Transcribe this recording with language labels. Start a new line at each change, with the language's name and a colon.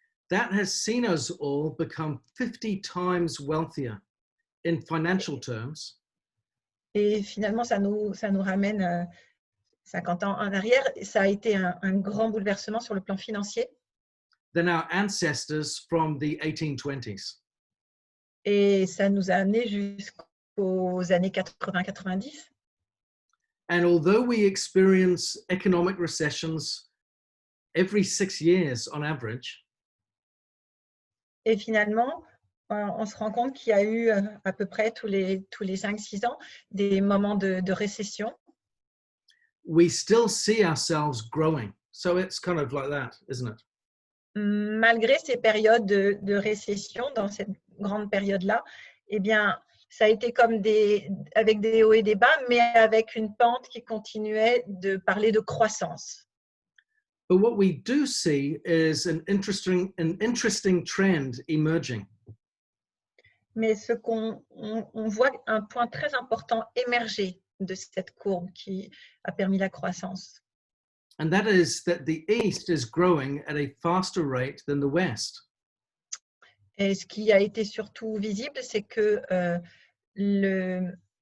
English: that has seen us all become 50 times wealthier in financial terms.
French: Et finalement, ça nous ramène 50 ans en arrière. Ça a été un grand bouleversement sur le plan financier.
English: Than our ancestors from the 1820s.
French: Et ça nous a amené jusqu'aux années 80-90.
English: And although we experience economic recessions every 6 years on average,
French: Et finalement, on se rend compte qu'il y a eu à peu près tous les 5-6 ans des moments de récession.
English: we still see ourselves growing. So it's kind of like that, isn't it?
French: Malgré ces périodes de récession, dans cette grande période-là, eh bien, ça a été comme avec des hauts et des bas, mais avec une pente qui continuait de parler de croissance.
English: But what we do see is an interesting trend emerging.
French: Mais ce on voit un point très important émerger de cette courbe qui a permis la croissance.
English: And that is that the East is growing at a faster rate than the West.
French: Et ce qui a été surtout visible, c'est que l'Est